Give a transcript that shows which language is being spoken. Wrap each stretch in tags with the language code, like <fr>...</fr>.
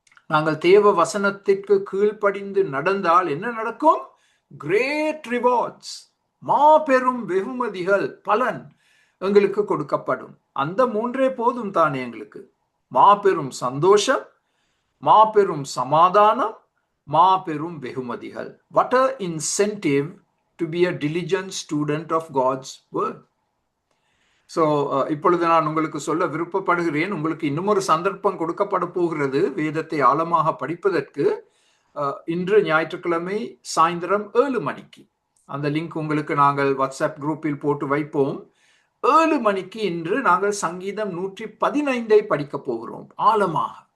<ta>நாங்கள் தேவ வசனத்திற்கு கீழ்ப்படிந்து நடந்தால் என்ன நடக்கும்?</ta> <en>great rewards,</en> <ta>மாபெரும் வெகுமதிகள், பலன் எங்களுக்கு கொடுக்கப்படும். அந்த 3 போதும் தானே எங்களுக்கு. மாபெரும் சந்தோஷம், மாபெரும் சமாதானம், மாபெரும் வெகுமதிகள்.</ta> <en>What an incentive to be a diligent student of God's word.</en> <ta>இப்பொழுது நான் உங்களுக்கு சொல்ல விருப்பப்படுகிறேன். உங்களுக்கு இன்னும் ஒரு சந்தர்ப்பம் கொடுக்கப்பட போகிறது வேதத்தை ஆழமாக படிப்பதற்கு. இன்று ஞாயிற்றுக்கிழமை சாயந்தரம் 7 மணிக்கு அந்த லிங்க் உங்களுக்கு நாங்கள் வாட்ஸ்அப் குரூப்பில் போட்டு வைப்போம். 7 மணிக்கு இன்று நாங்கள் சங்கீதம் 115 படிக்க போகிறோம் ஆழமாக.</ta>